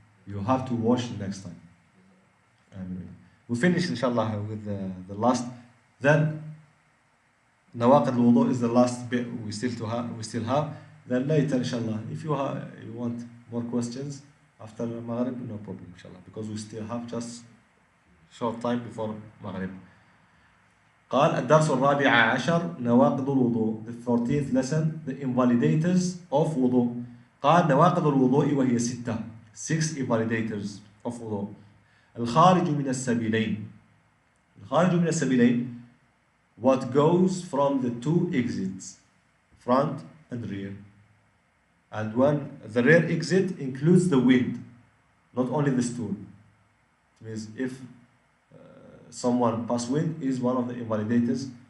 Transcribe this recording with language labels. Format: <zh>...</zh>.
<en>You have to wash next time. We finish inshallah with the last. Then Nawaqid al-Wudu is the last bit we still have. then later inshallah, if you want more questions after Maghrib, no problem inshallah, because we still have just short time before Maghrib.</en> <ar>قال الدرس الرابع عشر نواقض الوضوء.</ar> <en>The 14th lesson, the invalidators of wudu.</en> <ar>قال نواقض الوضوء وهي</ar> <en>6 invalidators of wudu.</en> <ar>الخارج من السبيلين. الخارج من السبيلين,</ar> <en>what goes from the 2 exits, front and rear. And when the rear exit includes the wind, not only the stool. It means if someone pass wind is one of the invalidators.</en>